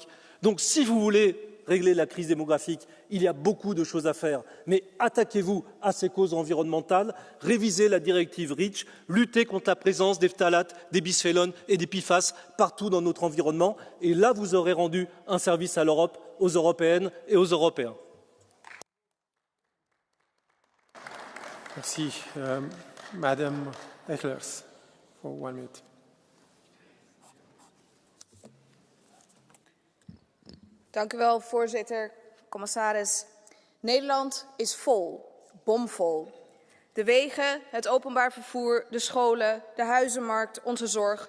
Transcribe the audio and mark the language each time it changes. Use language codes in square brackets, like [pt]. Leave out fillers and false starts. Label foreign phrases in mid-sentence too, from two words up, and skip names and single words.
[fr] Donc si vous voulez régler la crise démographique, il y a beaucoup de choses à faire, mais attaquez-vous à ces causes environnementales, révisez la directive REACH, luttez contre la présence des phtalates, des bisphénols et des PFAS partout dans notre environnement, et là vous aurez rendu un service à l'Europe, aux Européennes et aux Européens. Merci. [en] Madame Echlers, for 1 minute. [nl] Dank u wel, voorzitter, commissaris. Nederland is vol, bomvol. De wegen, het openbaar vervoer, de scholen, de huizenmarkt, onze zorg.